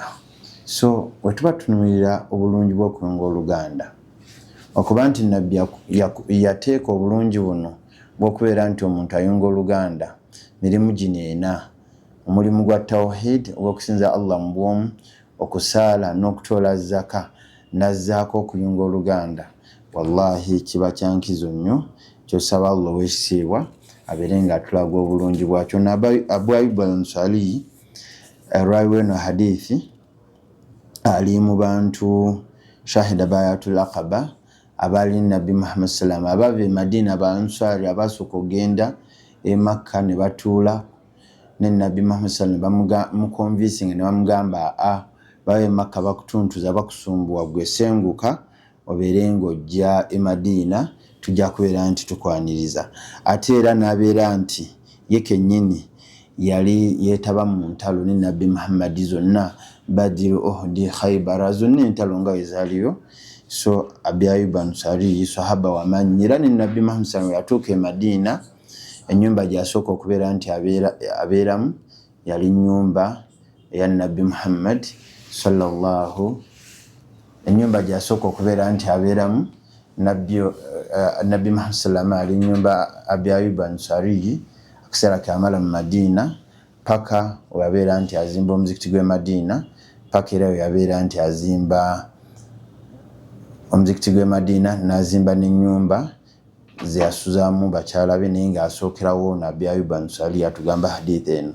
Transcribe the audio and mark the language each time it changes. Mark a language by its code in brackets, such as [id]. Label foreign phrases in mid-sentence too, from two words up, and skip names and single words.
[lg] So bwe tuba tunuulira obulungi bw'okuyunga oluganda, okuba nti nabbi yateeka obulungi buno bw'okubeera nti omuntu ayunga oluganda, mirimu gino ena: omulimu gwa tawhid ogw'okusinza Allah mu bwomu, okusaala n'okutoola zaka, nazzaako okuyunga oluganda. Wallahi kiba kyankizo nnyo, kyosaba Allah ow'ekitiibwa abeere ng'atulaga obulungi bwakyo. Abu Ayyub al-Ansari raawi w'eno hadithi ali mu bantu [ar] shahida bayatul aqaba [lg] abaali nabbi Muhammad sallam abava e Madina, Abansari abasooka okugenda e Makka ne batuula ne nabbi Muhammad sallam bamukonvinsinga ne bamugamba bawe e Makka bakutuntuza bakusumbuwa, gwe senguka obeere ng'ojja e Madina tujja kubeera nti tukwaniriza. Ate era n'abeera nti ye kennyini yali yeetaba mu ntalo ne nabbi Muhammad zonna, Badr, Uhud, Khaybar, zonna entalo nga wezaaliyo. So Abu Ayyub al-Ansari sahaba w'amaanyi, era ne nabbi Muhammad sallam yatuuka e Madina, ennyumba gy'asooka okubeera nti abeeramu yali nnyumba eya nabbi Muhammad sallallahu, ennyumba gy'asooka okubeera nti abeeramu nabbi Muhammad sallam ali nnyumba Abu Ayyub al-Ansari akaseera kamala mu Madina paka weyabeera nti azimba omuzikiti gw'e Madina, paka era weyabeera nti azimba omuzikiti gw'e Madina n'azimba n'ennyumba ze yasuzaamu bakyala be, naye ng'asookerawo nabbi Ayyub al-Ansari atugamba hadithi eno.